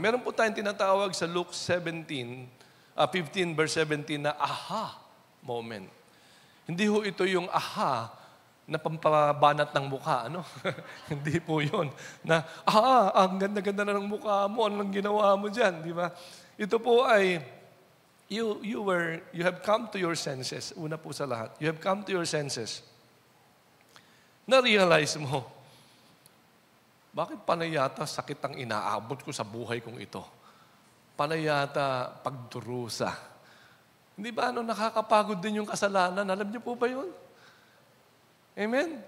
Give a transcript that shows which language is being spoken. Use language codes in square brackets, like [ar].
[tl] Meron po tayong tinatawag sa Luke 15 verse 17 na aha moment. Hindi ho ito yung aha na pampabanat ng mukha, Hindi po yun. Na, ang ganda-ganda na ng mukha mo, anong ginawa mo dyan, di ba? Ito po ay [en] you have come to your senses. [tl] Una po sa lahat, [en] you have come to your senses. [tl] Na-realize mo, bakit panay yata sakit ang inaabot ko sa buhay kong ito? Panay yata pagdurusa. Hindi ba nakakapagod din yung kasalanan? Alam niyo po ba yun? Amen?